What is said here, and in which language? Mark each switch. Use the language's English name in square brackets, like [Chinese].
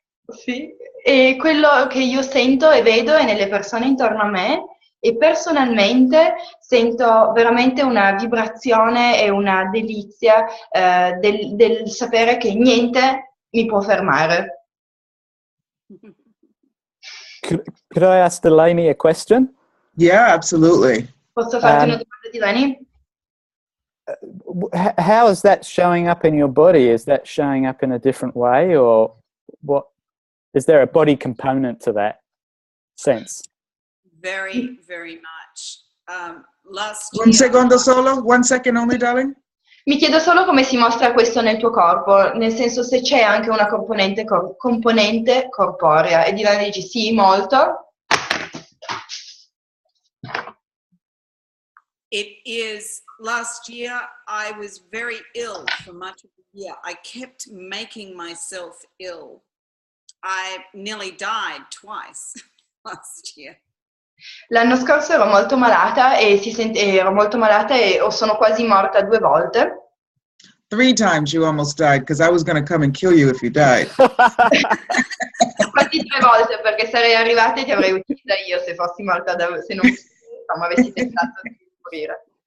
[Italian] Sì, e quello che io sento e vedo è nelle persone intorno a me e personalmente sento veramente una vibrazione e una delizia del sapere che niente mi può fermare. [English] Could I ask Delaney a question? Yeah, absolutely. [Italian] Posso farti una domanda, Delany? [English] How is that showing up in your body? Is that showing up in a different way, or what? Is there a body component to that sense? Very, very much. Last [Italian] Un [English] year, [Italian] secondo solo, [English] 1 second only, darling. [Italian] Mi chiedo solo come si mostra questo nel tuo corpo, nel senso se c'è anche una componente corporea. E Delany dice sì, molto. [English] it is, last year I was very ill for much of the year. I kept making myself ill. I nearly died twice last year. [Italian] L'anno scorso ero molto malata e sono quasi morta 2 volte. [English] 3 times you almost died because I was going to come and kill you if you died. [Italian] Quasi 3 volte perché sarei arrivata e ti avrei uccisa io se fossi morta se non insomma, avessi tentato di morire.